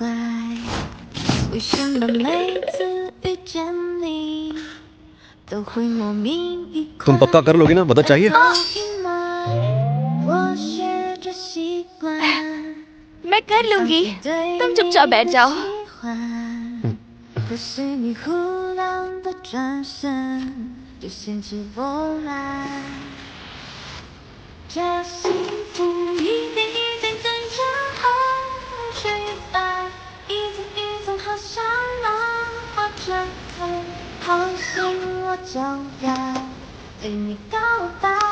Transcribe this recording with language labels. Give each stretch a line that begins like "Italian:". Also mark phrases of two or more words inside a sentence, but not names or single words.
Chinese: 为什么每次遇见你，都会莫名愉快？
Hindi: तुम पक्का कर लोगी ना? मदद चाहिए?
Chinese: 我学着习惯。
Hindi: मैं कर लूंगी, तुम चुपचाप बैठ जाओ।
Chinese: 可是你忽然的转身，就掀起波澜。这幸福一点一点跟着河水来，一层一层好像浪花展开，好像我就要对你告白。